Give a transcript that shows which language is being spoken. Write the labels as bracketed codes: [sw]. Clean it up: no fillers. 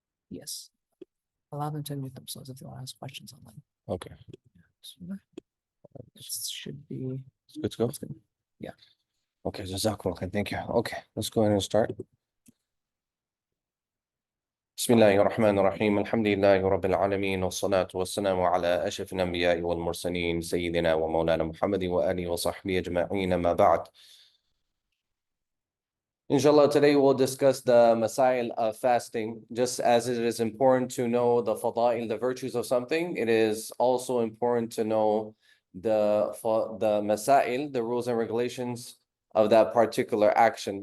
[en] yes, allow them to unmute themselves if they want to ask questions online. Okay. So, it should be Good to go? Yeah. Okay, Jazakumullah. Thank you. Okay, let's go ahead and start. [ar] بسم الله الرحمن الرحيم الحمد لله رب العالمين والصلاة والسلام على أشرف الأنبياء والمرسلين سيدنا ومولانا محمد وآله وصحبه أجمعين ما بعد. [en] Inshallah, today we'll discuss the masail of fasting. Just as it is important to know the fada'il, the virtues of something, it is also important to know the masail, the rules and regulations of that particular action.